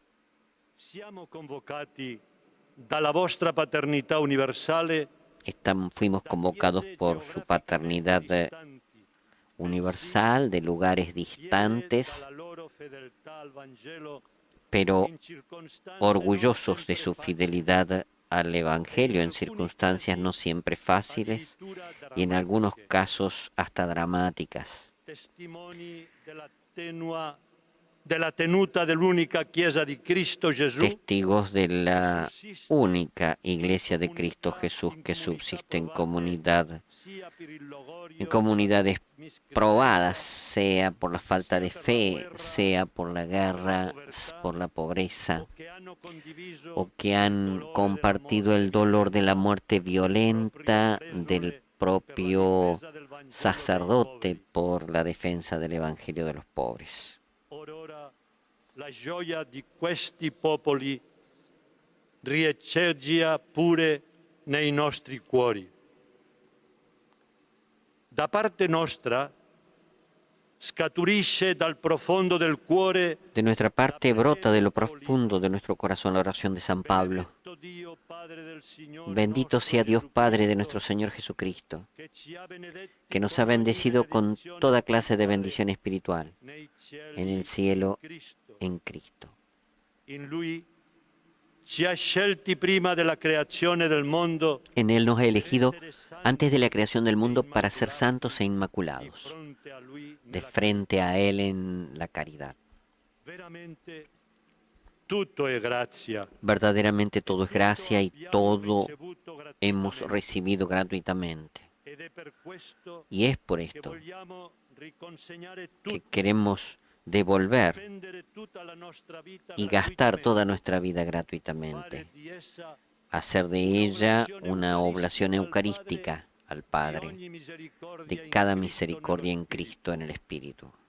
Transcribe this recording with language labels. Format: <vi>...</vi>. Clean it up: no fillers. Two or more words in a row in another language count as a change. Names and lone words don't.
<es>Fuimos convocados por su paternidad universal de lugares distantes, pero orgullosos de su fidelidad al Evangelio en circunstancias no siempre fáciles y en algunos casos hasta dramáticas.</es> <it>della tenuta dell'unica Chiesa di Cristo Gesù,</it> <es>testigos de la única Iglesia de Cristo Jesús que subsiste en comunidades probadas, sea por la falta de fe, sea por la guerra, por la pobreza, o que han compartido el dolor de la muerte violenta del propio sacerdote por la defensa del Evangelio de los pobres.</es> <it>Ora la gioia di questi popoli riecheggia pure nei nostri cuori. Da parte nostra scaturisce dal profondo del cuore.</it> <es>De nuestra parte brota de lo profundo de nuestro corazón la oración de San Pablo. Bendito sea Dios Padre de nuestro Señor Jesucristo, que nos ha bendecido con toda clase de bendición espiritual en el cielo en Cristo.</es> <it>In Lui ci ha scelti prima della creazione del mondo.</it> <es>En Él nos ha elegido antes de la creación del mundo para ser santos e inmaculados, de frente a Él en la caridad.</es> <it>Veramente tutto è grazia.</it> <es>Verdaderamente todo es gracia y todo hemos recibido gratuitamente. Y es por esto que queremos devolver y gastar toda nuestra vida gratuitamente, hacer de ella una oblación eucarística al Padre, de cada misericordia en Cristo en el Espíritu.</es>